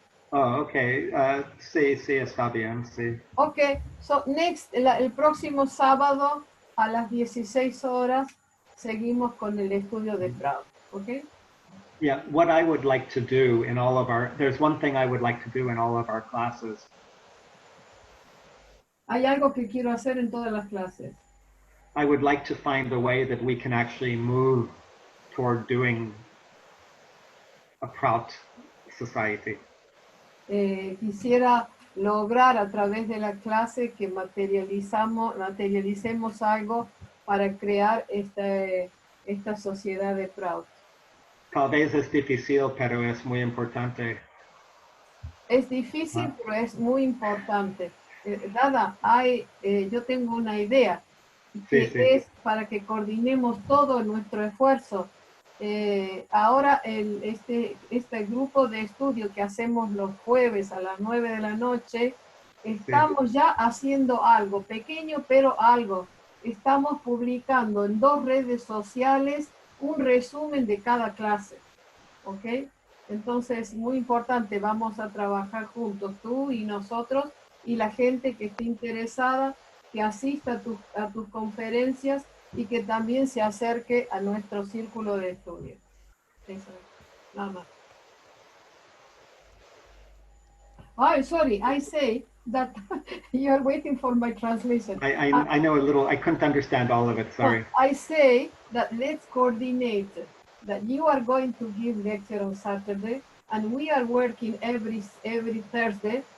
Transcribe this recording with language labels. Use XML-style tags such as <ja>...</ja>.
<en>Oh, okay.</en> <es>Sí, está bien, sí.</es> <en>Okay, so</en> <es>el próximo sábado a las 16 horas seguimos con el estudio de Prout, okay?</es> <en>Yeah, what I would like to do in all of there's one thing I would like to do in all of our classes</en> <es>Hay algo que quiero hacer en todas las clases.</es> <en>I would like to find a way that we can actually move toward doing a Prout society.</en> <es>Quisiera lograr a través de la clase que materialicemos algo para crear esta sociedad de Prout. Tal vez es difícil, pero es muy importante. Es difícil, pero es muy importante. Dada, yo tengo una idea, que es para que coordinemos todo nuestro esfuerzo. Ahora este grupo de estudio que hacemos los jueves a las 9 de la noche, estamos ya haciendo algo, pequeño pero algo. Estamos publicando en 2 redes sociales un resumen de cada clase, ¿ok? Entonces, muy importante, vamos a trabajar juntos, tú y nosotros, y la gente que esté interesada, que asista a tus conferencias y que también se acerque a nuestro círculo de estudio. Eso es, nada más.</es> <en>Oh, sorry, I say that you are waiting for my translation. I know a little, I couldn't understand all of it, sorry. I say that let's coordinate, that you are going to give lecture on Saturday, and we are working every Thursday.</en>